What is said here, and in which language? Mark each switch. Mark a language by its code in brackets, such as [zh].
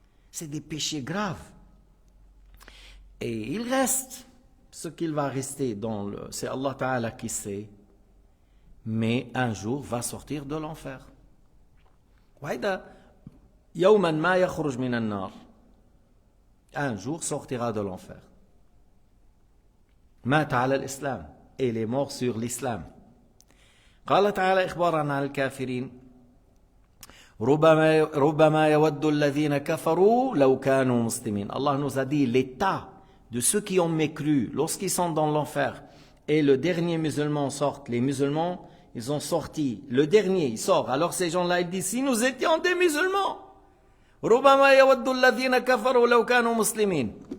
[fr] C'est des péchés graves. Et il reste, ce qu'il va rester c'est Allah Ta'ala qui sait, mais un jour va sortir de l'enfer. [ar] يوما ما يخرج من النار. [fr] Un jour sortira de l'enfer. [ar] مات على الإسلام. [fr] Et il est mort sur l'islam. [ar] قال تعالى إخبارا عن الكافرين ربما يود الذين كفروا لو كانوا مسلمين. [fr] Allah nous a dit l'état de ceux qui ont mécru lorsqu'ils sont dans l'enfer et le dernier musulman sort. Les musulmans, ils ont sorti. Le dernier, il sort. Alors ces gens-là, ils disent, si nous étions des musulmans, [ar] ربما يود الذين كفروا لو كانوا مسلمين.